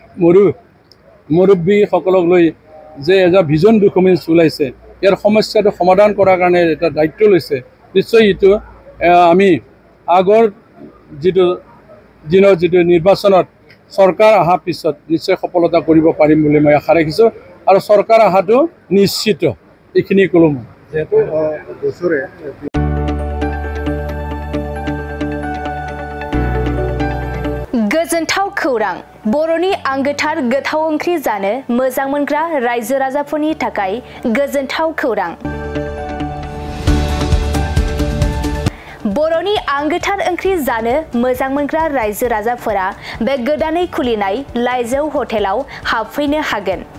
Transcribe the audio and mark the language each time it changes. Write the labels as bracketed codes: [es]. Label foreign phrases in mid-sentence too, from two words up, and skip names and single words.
[as] মুৰব্বীসকলক লৈ যে এটা [en] vision document [as] ওলাইছে ইয়াৰ সমস্যাটো সমাধান কৰাৰ কাৰণে এটা দায়িত্ব লৈছে নিশ্চয় এইটো আমি আগৰ যেটো দিনৰ যেটো নিৰ্বাচনত চৰকাৰ অহাৰ পিছত নিশ্চয় সফলতা কৰিব পাৰিম বুলি মই আশা ৰাখিছোঁ আৰু চৰকাৰ অহাটো নিশ্চিত এইখিনি ক'লো মই যেহেতু বছৰে [brx] गोजोनथाव खौरां बर'नि आंगोथार गोथाव ओंख्रि जानो मोजां मोनग्रा रायजो राजाफोरनि थाखाय गोजोनथाव खौरां बर'नि आंगोथार ओंख्रि जानो मोजां मोनग्रा रायजो राजाफोरा बे गोदानै खुलिनाय लाइजौ हटेलाव हाबफैनो हागोन